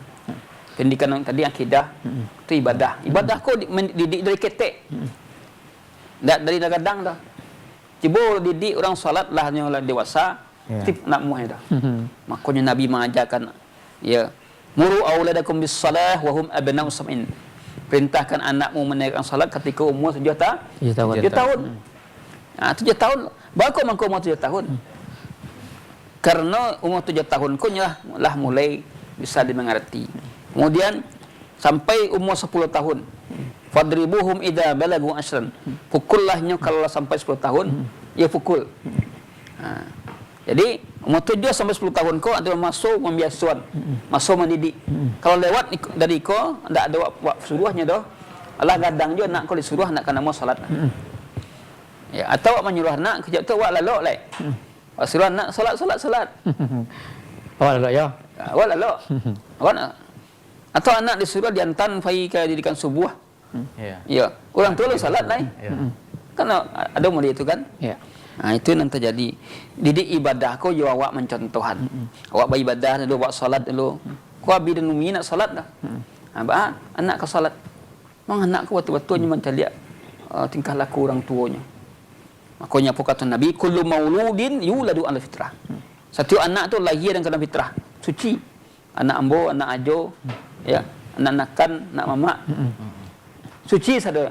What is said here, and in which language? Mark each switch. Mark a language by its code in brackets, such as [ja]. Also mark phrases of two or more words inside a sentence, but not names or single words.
[id] Pendidikan yang tadi akidah itu ibadah. [min] Ibadah kau didik dari ketek. Tak dari gadang dah. Cuba didik orang solat lah orang dewasa. Tip nak muai dah. Makanya Nabi mengajarkan ya, [ar] مروا أولادكم بالصلاة وهم أبناء سبع. [id] Perintahkan anakmu menegakkan salat ketika umur 7 tahun. 7 tahun. 7 tahun. [min] Bagus mangko umur 7 tahun. Karena umur 7 tahun kau lah mulai bisa dimengerti. [id] Kemudian sampai umur 10 tahun. [ar] فاضربوهم إذا بلغوا عشرا. [id] Pukullahnya kalau sampai 10 tahun, ya pukul. [min] Jadi umur 7 sampai 10 tahun kau ada masuk membiasuan, masuk mendidik. Kalau lewat dari kau tak ada suruhnya dah. Allah gadang juga nak kau disuruh nak kena mau salat. Ya, atau awak menyuruh anak kejap tu awak lalok lai. Awak suruh anak salat. Awak lalok ya. Awak lalok. Awak nak. [id] Atau anak disuruh diantar pergi ke didikan subuh. [min] Ya. Orang tua lu salat lai. Kan ada model itu kan? Ya. Itu yang terjadi. Didik ibadah kau juga awak mencontohan. Awak beribadah dulu, awak salat dulu. Kau abi dan umi nak salat dah. Anak kau salat. Memang anak kau betul-betulnya macam lihat tingkah laku orang tuanya. Makanya apa kata Nabi, [ar] كل مولود يولد على الفطرة. [min] Setiap anak tu lahir dengan fitrah, suci. Anak ambo, anak ajo, ya, anak nakan, anak mamak. Suci saja.